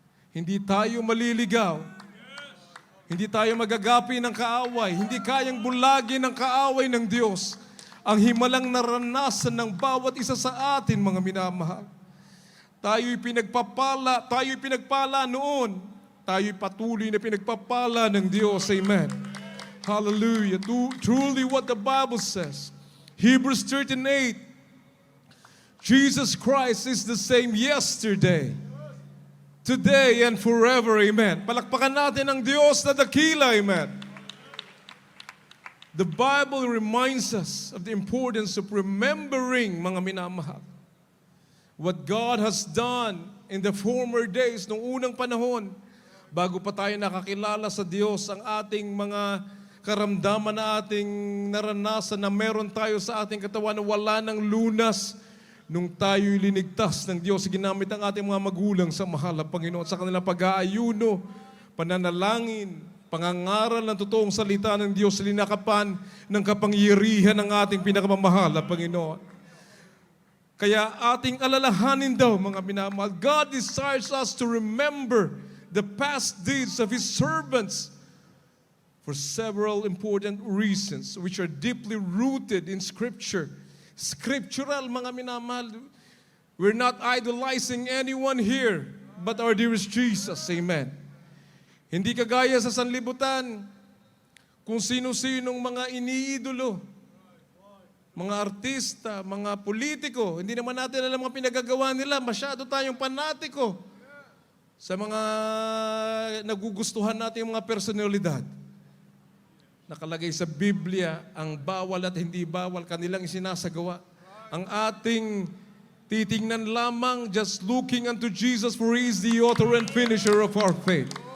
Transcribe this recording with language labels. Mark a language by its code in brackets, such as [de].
[tl] Hindi tayo maliligaw. Hindi tayo magagapi ng kaaway. Hindi kayang bulagin ng kaaway ng Diyos ang himalang naranasan ng bawat isa sa atin, mga minamahal. Tayo'y pinagpala noon. Tayo'y patuloy na pinagpapala ng Diyos. Amen. Hallelujah. [en] Truly what the Bible says. Hebrews 13:8. Jesus Christ is the same yesterday, today, and forever. Amen. [tl] Palakpakan natin ang Diyos na dakila. Amen. [en] The Bible reminds us of the importance of remembering, [tl] mga minamahal, [en] what God has done in the former days, [tl] noong unang panahon, bago pa tayo nakakilala sa Diyos, ang ating mga karamdaman na ating naranasan na meron tayo sa ating katawan na wala ng lunas nung tayo'y linigtas ng Diyos. Ginamit ang ating mga magulang sa mahal na Panginoon sa kanilang pag-aayuno, pananalangin, pangangaral ng totoong salita ng Diyos, linakapan ng kapangyarihan ng ating pinakamamahal na Panginoon. Kaya ating alalahanin daw, mga minamahal, [en] God desires us to remember the past deeds of His servants for several important reasons which are deeply rooted in Scripture. Scriptural, [tl] mga minamahal. [en] We're not idolizing anyone here but our dearest Jesus. [tl] Amen. Hindi kagaya sa sanlibutan kung sino-sinong mga iniidolo, mga artista, mga politiko. Hindi naman natin alam mga pinagagawa nila. Masyado tayong panatiko sa mga nagugustuhan natin yung mga personalidad. Nakalagay sa Biblia ang bawal at hindi bawal kanilang isinasagawa. Ang ating titingnan lamang, [en] just looking unto Jesus, for He is the author and finisher of our faith.